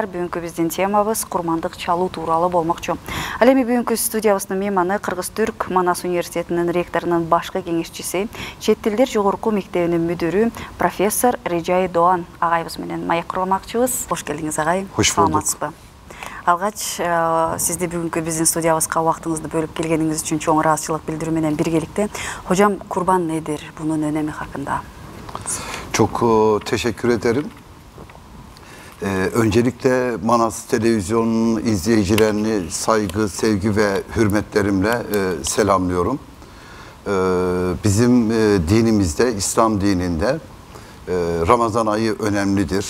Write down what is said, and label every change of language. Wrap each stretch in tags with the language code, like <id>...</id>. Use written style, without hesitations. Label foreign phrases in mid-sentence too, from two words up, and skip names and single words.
<ky>Бүгүнкү биздин темабыз курмандык чалуу тууралуу болмокчу. Ал эми бүгүнкү студиябыздын мейманы Кыргыз-Түрк Манас университетинин ректорунун башкы кеңешчиси, чет тилдер жогорку мектебинин мүдүрү профессор Режай Доан агайыбыз менен маек курмакчыбыз. Кош келдиңиз агай. Кош болдук. Алгач сизди бүгүнкү биздин студиябызга убактыңызды бөлүп келгениңиз үчүн чоң ыраазычылык билдирүү менен биргеликте.</ky> <tr>Hocam kurban nedir? Bunun önemi hakkında. Çok teşekkür ederim. Öncelikle Manas Televizyonu'nun izleyicilerini saygı, sevgi ve hürmetlerimle selamlıyorum. Bizim dinimizde, İslam dininde Ramazan ayı önemlidir.</tr>